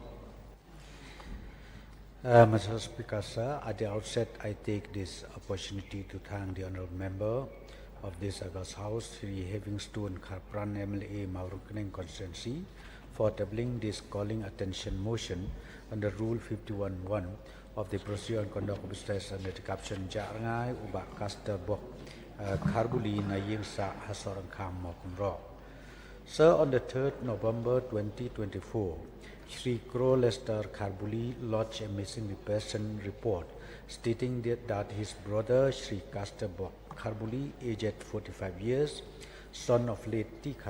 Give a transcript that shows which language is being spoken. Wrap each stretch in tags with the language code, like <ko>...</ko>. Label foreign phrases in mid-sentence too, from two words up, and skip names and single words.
<en>Mr. Speaker, sir, at the outset, I take this opportunity to thank the honourable member of this August House, Sri Livingstone Kharpran MLA Mawryngkneng constituency, for tabling this calling attention motion under Rule 51(1) of the Procedure and Conduct of Business under the caption Rngai ubak Caster Bok Kharbuli na Yingsa Sohryngkham Mokumro. Sir, on the 3rd November 2024, Sri Kro Lester Kharbuli lodged a missing person report stating that his brother Sri Caster Bok Kharbuli, aged 45 years, son of late T.</en>